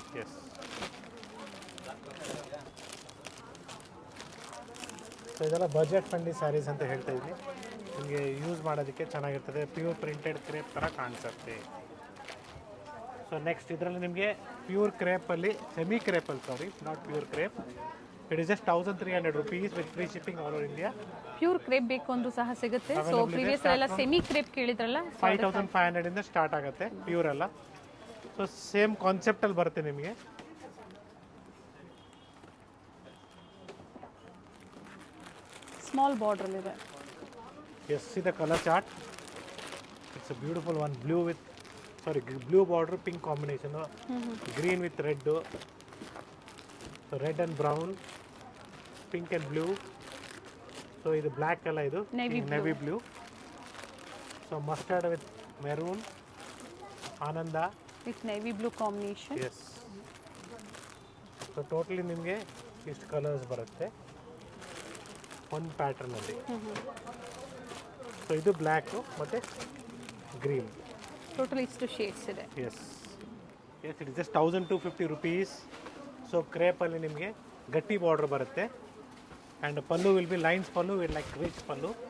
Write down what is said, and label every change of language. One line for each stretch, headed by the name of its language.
Kannada: S, so ಇದೆಲ್ಲ budget friendly saris ಅಂತ ಹೇಳ್ತಾ ಇದ್ವಿ. ನಿಮಗೆ ಯೂಸ್ ಮಾಡೋದಕ್ಕೆ ಚೆನ್ನಾಗಿರ್ತದೆ. ಪ್ಯೂರ್ ಪ್ರಿಂಟೆಡ್ ಕ್ರೇಪ್ ಥರ ಕಾಣಿಸುತ್ತೆ. ಸೊ ನೆಕ್ಸ್ಟ್ ಇದರಲ್ಲಿ ನಿಮಗೆ pure ಕ್ರೇಪಲ್ಲಿ, semi ಕ್ರೇಪಲ್ಲಿ,
English: Sorry not pure crepe, it is just 1300 rupees with free shipping all over India.
Kannada: Pure crepe ಬೇಕು ಅಂದ್ರೂ ಸಹ ಸಿಗುತ್ತೆ. ಸೊ Available ಇದೆ. ಪ್ರೀವಿಯಸ್ ಎಲ್ಲ ಸೆಮಿ ಕ್ರೇಪ್ ಕೇಳಿದ್ರಲ್ಲ, 5500 ಇಂದ ಸ್ಟಾರ್ಟ್ ಆಗುತ್ತೆ ಪ್ಯೂರ್ ಎಲ್ಲ. ಸೊ ಸೇಮ್ ಕಾನ್ಸೆಪ್ಟ್ ಅಲ್ಲಿ ಬರುತ್ತೆ ನಿಮಗೆ. ಸ್ಮಾಲ್ ಬಾರ್ಡರ್ ಇದೆ.
English: Yes, see the color chart. It's a beautiful one. Blue border, pink combination. Green with red. So red and brown, pink and blue. So
Kannada: ಇದು black ಅಲ್ಲ, ಇದು navy blue.
English: So mustard with maroon, Ananda with navy blue combination. Yes.
Kannada: So totally ನಿಮಗೆ ಇಷ್ಟು colours ಬರುತ್ತೆ ಒಂದು pattern ಅಲ್ಲಿ. So ಇದು black ಮತ್ತೆ ಗ್ರೀನ್. ಟೋಟಲ್ ಇಷ್ಟು ಶೇಡ್ಸ್ ಇದೆ.
English: Yes it is just 1250 rupees.
Kannada: So ಕ್ರೇಪಲ್ಲಿ ನಿಮಗೆ ಗಟ್ಟಿ ಬಾರ್ಡರ್ ಬರುತ್ತೆ
English: And pallu will be lines pallu will like rich pallu.